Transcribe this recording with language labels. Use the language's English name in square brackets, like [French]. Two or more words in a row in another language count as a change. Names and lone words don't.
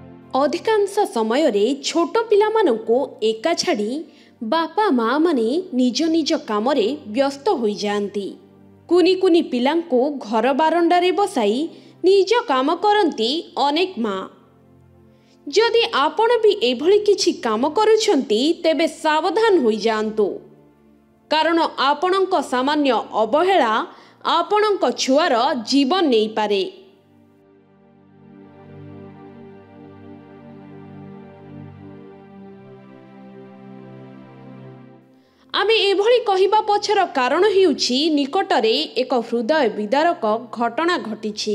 [Odia] ଅଧିକାଂଶ ସମୟରେ ଛୋଟ ପିଲାମାନଙ୍କୁ ଏକା ଛାଡ଼ି ବାପା ମା' ମାନେ ନିଜ ନିଜ କାମରେ ବ୍ୟସ୍ତ ହୋଇ ଯାଆନ୍ତି। କେଉଁ କେଉଁ ପିଲାଙ୍କୁ ଘର ବାରଣ୍ଡାରେ ବସାଇ ନିଜ କାମ କରନ୍ତି ଅନେକ ମା। ଯଦି ଆପଣ ବି ଏଭଳି କିଛି କାମ କରୁଛନ୍ତି ତେବେ ସାବଧାନ ହୋଇ ଯାଆନ୍ତୁ, କାରଣ ଆପଣଙ୍କ ସାମାନ୍ୟ ଅବହେଳା ଆପଣଙ୍କ ଛୁଆର ଜୀବନ ନେଇ ପାରେ। ଆମେ ଏଭଳି କହିବା ପଛର କାରଣ ହେଉଛି ନିକଟରେ ଏକ ହୃଦୟ ବିଦାରକ ଘଟଣା ଘଟିଛି।